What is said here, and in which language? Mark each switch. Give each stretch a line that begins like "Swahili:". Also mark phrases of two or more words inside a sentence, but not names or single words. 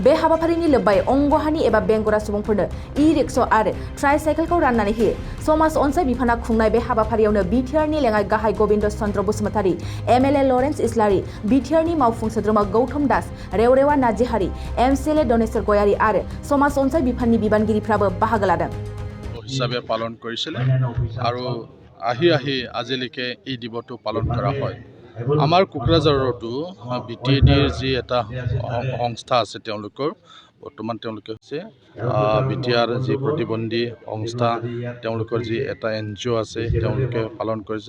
Bodo: बे हाबाफारिनि लोब्बायै अंगहानि एबा बेंगुरा सुबुंफोरनो ई-रिक्शा आरो ट्राई-साइकेलखौ राननानै होयो। समाज अनसाय बिफाना खुंनाय बे हाबाफारियावनो बिटिआरनि लेङाइ गाहाय गबिन्द चन्द्र बसुमतारी, एमएलए लरेन्स इस्लारि, बिटिआरनि मावफुं सोद्रोमा गौतम दास, रेवरेवा नार्जिहारि, एमसिएलए दनेश्वर गयारी आरो समाज अनसाय बिफाननि बिबानगिरिफ्राबो बाहागो लादों।
Assamese: হিচাপে পালন কৰিছিলে আৰু আহি আজিলৈকে এই দিৱসটো পালন কৰা হয়। আমাৰ কোকৰাঝাৰতো বিটিএডিৰ যি এটা সংস্থা আছে তেওঁলোকৰ বৰ্তমান তেওঁলোকে হৈছে বিটিআৰ যি প্ৰতিবন্ধী সংস্থা তেওঁলোকৰ যি এটা NGO আছে তেওঁলোকে পালন কৰিছে।